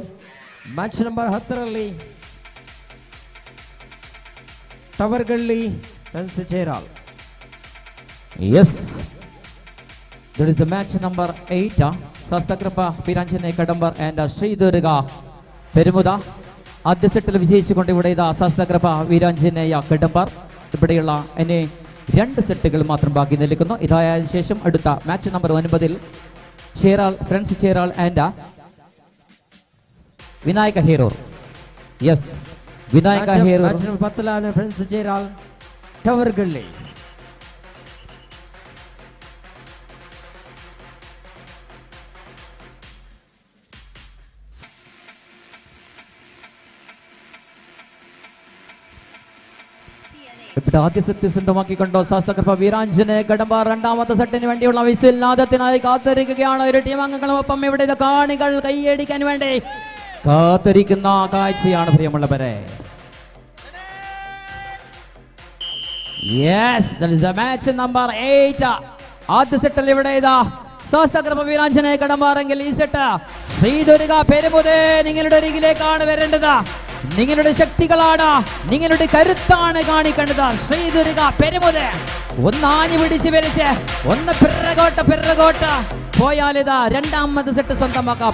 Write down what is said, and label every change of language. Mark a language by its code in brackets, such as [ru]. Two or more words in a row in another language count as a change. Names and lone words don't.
[en] match number [kn] 10ರಲ್ಲಿ ಟವರ್ಗಳ್ಳಿ ಫ್ರೆಂಡ್ಸ್ ಚೇರಾಲ್. [en] Yes, that is the match number 8. [ml] ശാസ്ത്രകൃപ വീരാഞ്ജനേയ കടമ്പാർ ആൻഡ് ശ്രീദുർഗ പെരുമുത ആദ്യ സെറ്റിൽ വിജയിച്ചുകൊണ്ട് ഇവിടെ ഇതാ ശാസ്ത്രകൃപ വീരാഞ്ജനേയ കടമ്പാർ. ഇവിടെയുള്ള ഇനി 2 സെറ്റുകൾ മാത്രം ബാക്കി നിൽക്കുന്നു. ഇതായ ശേഷം അടുത്ത [en] match number [ml] 9 ചേരാൾ ഫ്രണ്ട്സ് ചേരാൾ ആൻഡ് വിനായക ഹീറോ. യെസ്, വിനായക ഹീറോ. [en] match number 10 Friends ಚೇರಾಲ್ ಟವರ್ಗಳ್ಳಿ. [ml] ഇവിടെ ആദ്യ സെറ്റ് സ്വന്തമാക്കിക്കൊണ്ടോ ശാസ്ത്രകൃപ വീരാഞ്ജനേയ കടമ്പാർ. 2ാമത്തെ സെറ്റിന് വേണ്ടിയുള്ള വിസിൽനാദത്തിനായി കാത്തിരിക്കുകയാണ് ഇരു ടീം അംഗങ്ങളുമൊപ്പം. ഇവിടെ കാണികൾ കൈയടിക്കാൻ വേണ്ടി കാത്തിരിക്കുന്ന കാഴ്ചയാണ് പ്രിയമുള്ളവരെ. [en] യെസ്, that is the match number 8. [ml] ആദ്യ സെറ്റിൽ ഇവിടെ ഇതാ ശാസ്ത്രകൃപ വീരാഞ്ജനേയ കടമ്പാറെങ്കിൽ ഈ സെറ്റ് ശ്രീദുർഗ പെരുമുതേ നിങ്ങളുടെ അരികിലേക്കാണ് വരേണ്ടത്. നിങ്ങളുടെ ശക്തികളാണ്, നിങ്ങളുടെ കരുത്താണ് കാണിക്കേണ്ടത്. ശ്രീദുർഗ പെരുമുതേ ഒന്നാഞ്ഞു പിടിച്ച് വലിച്ച് ഒന്ന് പിറകോട്ട് പോയാൽ ഇതാ 2ാമത്തെ സെറ്റ് സ്വന്തമാക്കാം.